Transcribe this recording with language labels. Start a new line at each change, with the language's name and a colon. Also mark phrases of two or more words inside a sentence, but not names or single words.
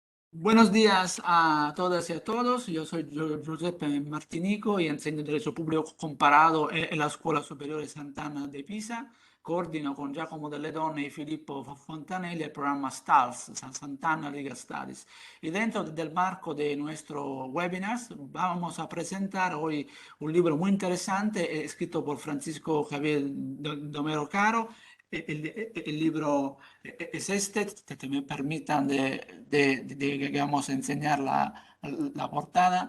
Spanish: Buenos días a todas y a todos. Yo soy Giuseppe Martinico y enseño Derecho Público Comparado en la Scuola Superiore Sant'Anna di Pisa. Coordino con Giacomo Delle Donne y Filippo Fontanelli el programa STALS, Sant'Anna Legal Studies. Y dentro del marco de nuestro webinar vamos a presentar hoy un libro muy interesante escrito por Francisco Javier Domero Caro. El libro es este, que me permitan digamos, enseñar la portada.